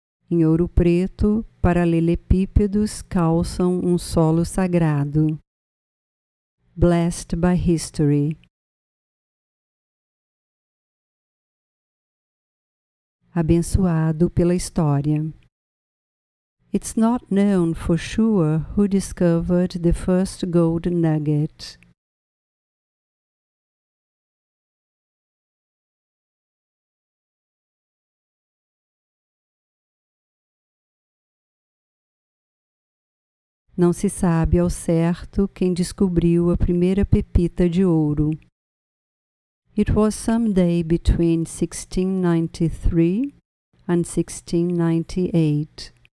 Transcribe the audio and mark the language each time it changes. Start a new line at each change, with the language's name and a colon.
Portuguese: Em Ouro Preto, paralelepípedos calçam um solo sagrado.
English: Blessed by history.
Portuguese: Abençoado pela história.
English: It's not known for sure who discovered the first gold nugget.
Portuguese: Não se sabe ao certo quem descobriu a primeira pepita de ouro.
English: It was someday between 1693 and 1698.